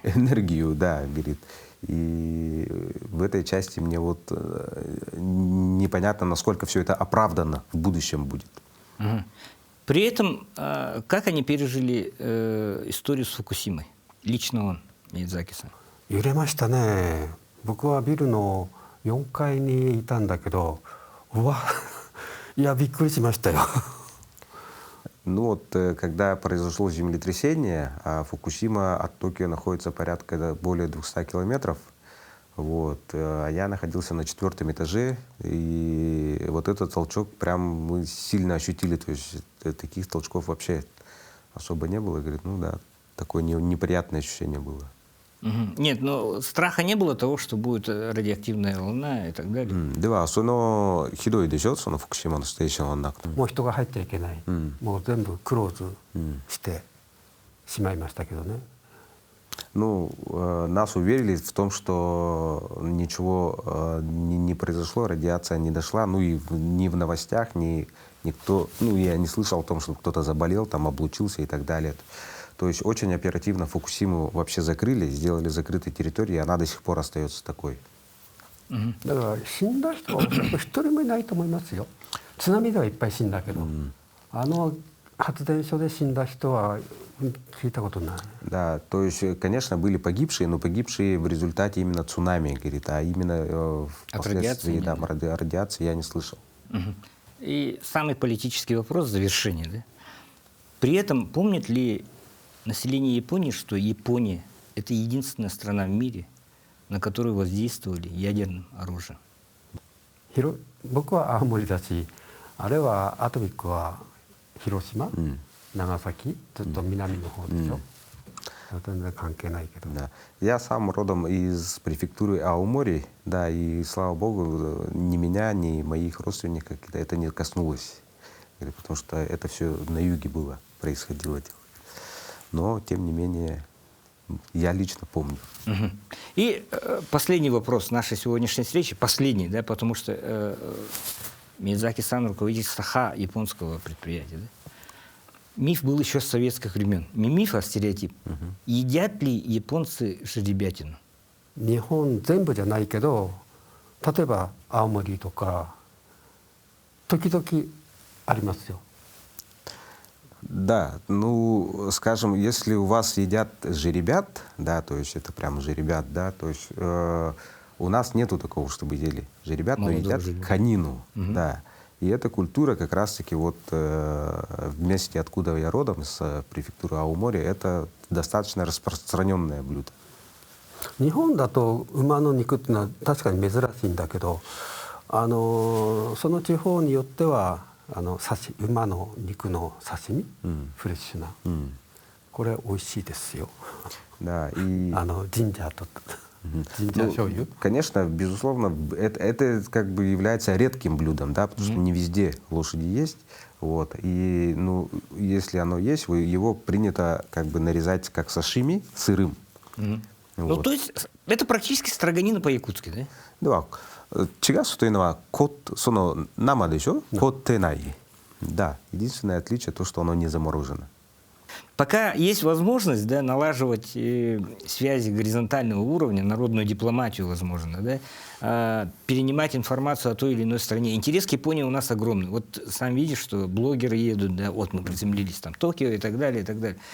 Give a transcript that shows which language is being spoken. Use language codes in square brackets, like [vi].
[ru] энергию, да, говорит. И в этой части мне вот непонятно, насколько все это оправдано в будущем будет. Мгм. При этом, как они пережили историю с Фукусимой? Лично он, Миядзаки-сан. [ja] 揺れましたね。僕はビルの4階にいたんだけど、うわいやびっくりしましたよ。 [ru] Ну вот, когда произошло землетрясение, а Фукусима от Токио находится порядка более 200 километров, вот, а я находился на 4-м этаже, и вот этот толчок прям мы сильно ощутили, то есть таких толчков вообще особо не было, говорит, ну да, такое неприятное ощущение было. Мгм. Нет, но страха не было того, что будет радиоактивная волна и так далее. [ja] では、そのひどいでしょ、その福島のステーションの中。もう人が入っちゃいけない、もう全部クローズしてしまいましたけどね。 [ru] Ну, нас уверили в том, что ничего не произошло, радиация не дошла, ну и ни в новостях, ни никто, ну я не слышал о том, что кто-то заболел, там облучился и так далее. То есть очень оперативно Фукусиму вообще закрыли, сделали закрытой территорией, и она до сих пор остается такой. [ja] だから死んだ人はおそらく一人もいないと思いますよ。津波ではいっぱい死んだけど、あの発電所で死んだ人は聞いたことない。 [ru] Да, то есть, конечно, были погибшие, но погибшие в результате именно цунами, говорит, а именно впоследствии радиации я не слышал. Мгм. И самый политический вопрос, завершение, да? При этом помнит ли население Японии, что Япония – это единственная страна в мире, на которую воздействовали ядерным оружием? [ja] 僕は青森だし、あれはアトミックは広島、長崎、ずっと南の方でしょ。全然関係ないけど。 [ru] Да. Я сам родом из префектуры Аомори, да, и слава богу, ни меня, ни моих родственников это не коснулось, потому что это все на юге было, происходило. Но, тем не менее, я лично помню. Мгм. И последний вопрос нашей сегодняшней встречи, последний, да, потому что Миядзаки-сан руководитель САХА японского предприятия. Да? Миф был еще с советских времен. Не миф, а стереотип. Едят ли японцы жеребятину? [ja] 日本全部じゃないけど、例えば青森とか時々ありますよ。 [ru] Да, ну, скажем, если у вас едят жеребят, да, то есть это прям жеребят, да, то есть у нас нету такого, чтобы ели жеребят, но Молодого едят жеребя. конину, да. И эта культура как раз-таки вот в месте, откуда я родом, с префектуры Аомори, это достаточно распространенное блюдо. [ja] 日本だと馬の肉っていうのは確かに珍しいんだけど、その地方によっては馬の肉の刺身、フレッシュな、これ美味しいですよ。 [ru] Да, и... [ja] ジンジャーとジンジャー醤油。 [ru] Конечно, безусловно, это как бы является редким блюдом, да, потому что не везде лошади есть, вот, и, ну, если оно есть, его принято как бы нарезать как сашими сырым. Ну, Вот. то есть это практически строганина по-якутски, да? [ja] では、違うというのは、その生でしょ、凍ってない。 [ru] Да, единственное отличие то, что оно не заморожено. Пока есть возможность, да, налаживать связи горизонтального уровня, народную дипломатию, возможно, да, перенимать информацию о той или иной стране. Интерес к Японии у нас огромный. Вот сам видишь, что блогеры едут, да, вот мы приземлились там, Токио и так далее, и так далее.